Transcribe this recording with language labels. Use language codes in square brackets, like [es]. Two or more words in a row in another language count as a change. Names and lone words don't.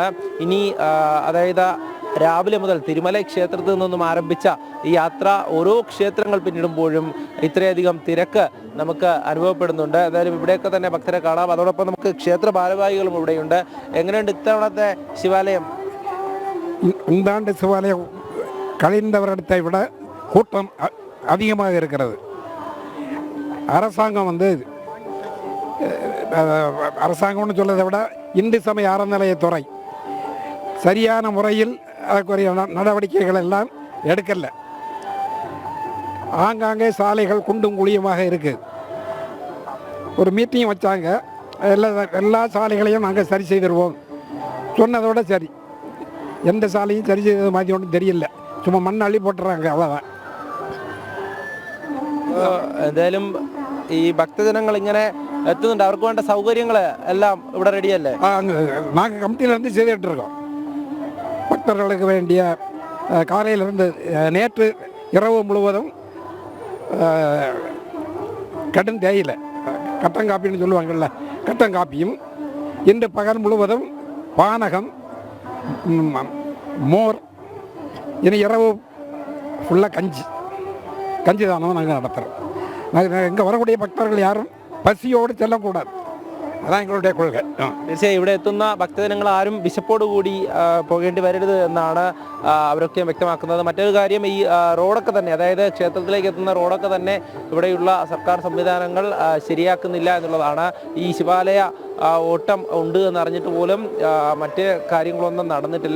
[ml] ഇനി അതായത് രാവിലെ മുതൽ തിരുമല ക്ഷേത്രത്തിൽ നിന്നും ആരംഭിച്ച ഈ യാത്ര ഓരോ ക്ഷേത്രങ്ങൾ പിന്നിടുമ്പോഴും ഇത്രയധികം തിരക്ക് നമുക്ക് അനുഭവപ്പെടുന്നുണ്ട്. എന്തായാലും ഇവിടെയൊക്കെ തന്നെ ഭക്തരെ കാണാം. അതോടൊപ്പം നമുക്ക് ക്ഷേത്ര ഭാരവാഹികളും ഇവിടെയുണ്ട്. എങ്ങനെയുണ്ട് ഇത്തവണത്തെ ശിവാലയം? [ta] இந்த சிவாலயம் கழிந்த வருடத்தை விட கூட்டம் அதிகமாக இருக்கிறது. அரசாங்கம் அரசாங்கம்னு சொல்றதை விட இந்து சமய அறநிலையத்துறை சரியான முறையில் அதற்குரிய நடவடிக்கைகள் எல்லாம் எடுக்கல. ஆங்காங்கே சாலைகள் குண்டும் குழியுமாக இருக்குது. ஒரு மீட்டிங் வச்சாங்க, எல்லா சாலைகளையும் நாங்கள் சரி செய்திருவோம் சொன்னதோட சரி, எந்த சாலையும் சரி செய்தது மாதிரி ஒன்றும் தெரியல. சும்மா மண் அள்ளி போட்டுறாங்க, அவ்வளோதான். [ml] എന്തായാലും ഈ ഭക്തജനങ്ങൾ ഇങ്ങനെ എത്തുന്നുണ്ട്. അവർക്ക് വേണ്ട സൗകര്യങ്ങൾ എല്ലാം ഇവിടെ റെഡിയല്ലേ? [ta] நாங்கள் கமிட்டியிலேருந்து செய்துட்டு இருக்கோம். பக்தர்களுக்கு வேண்டிய காலையிலிருந்து நேற்று இரவு முழுவதும் கடும் தேயிலை கட்டங்காப்பின்னு சொல்லுவாங்கள்ல, கட்டங்காப்பியும், இன்று பகல் முழுவதும் பானகம், மோர், இனி இரவு ஃபுல்லாக கஞ்சி தானம் நாங்கள் நடத்துகிறோம். நாங்கள் இங்கே வரக்கூடிய பக்தர்கள் யாரும் பசியோடு செல்லக்கூடாது, [ml] അതാണ് ഞങ്ങളുടെ കൊள்കை. തീർച്ചയായും ഇവിടെ എത്തുന്ന ഭക്തജനങ്ങൾ ആരും വിശപ്പോടുകൂടി പോകേണ്ടി വരരുത് എന്നാണ് അവരൊക്കെ വ്യക്തമാക്കുന്നത്. മറ്റൊരു കാര്യം, ഈ റോഡൊക്കെ തന്നെ, അതായത് ക്ഷേത്രത്തിലേക്ക് എത്തുന്ന റോഡൊക്കെ തന്നെ ഇവിടെയുള്ള സർക്കാർ സംവിധാനങ്ങൾ ശരിയാക്കുന്നില്ല എന്നുള്ളതാണ്. ഈ ശിവാലയ ഓട്ടം ഉണ്ട് എന്നറിഞ്ഞിട്ട് പോലും മറ്റ് കാര്യങ്ങളൊന്നും നടന്നിട്ടില്ല.